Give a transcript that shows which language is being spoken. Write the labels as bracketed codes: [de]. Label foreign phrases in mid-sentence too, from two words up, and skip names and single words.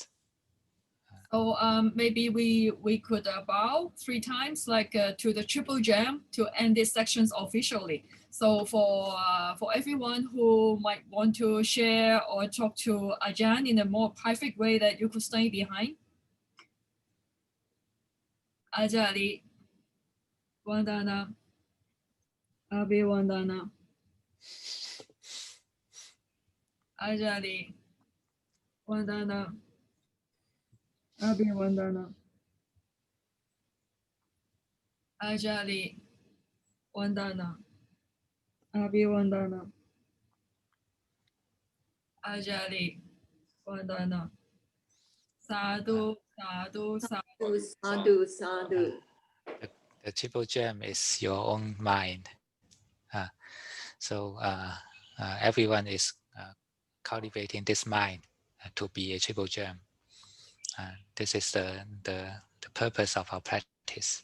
[en] So maybe we could bow 3 times, like to the triple jam, to end these sections officially. So for everyone who might want to share or talk to Ajahn in a more private way, that you could stay behind. [pi] Ajali, Vandana, Abhivandana. Ajali, Vandana, Abhivandana. Ajali, Vandana, Abhivandana. Ajali, Vandana. Sadhu, sadhu, sadhu. Sadhu, sadhu. [en] The triple gem is your own mind. So everyone is cultivating this mind to be a triple gem. This is the purpose of our practice.